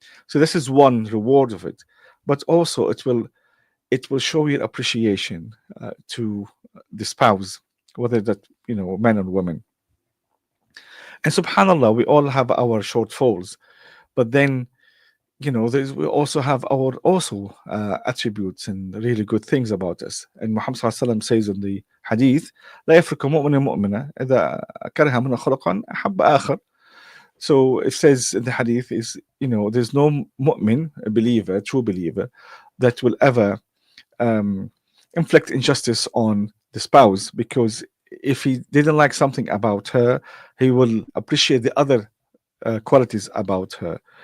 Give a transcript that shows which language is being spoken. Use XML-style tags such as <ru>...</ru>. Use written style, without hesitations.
<en>So this is one reward of it, but also it will show your appreciation to the spouse, whether that men or women. And subhanallah, we all have our shortfalls, but then we also have our attributes and really good things about us. And Muhammad sallallahu says in the hadith,</en> <ar>لا يفرق مؤمن مؤمنة إذا كره منها خلقا أحب آخر.</ar> <en>So it says in the hadith is, there's no mu'min, a believer, true believer, that will ever inflict injustice on the spouse, because if he didn't like something about her, he will appreciate the other qualities about her.</en>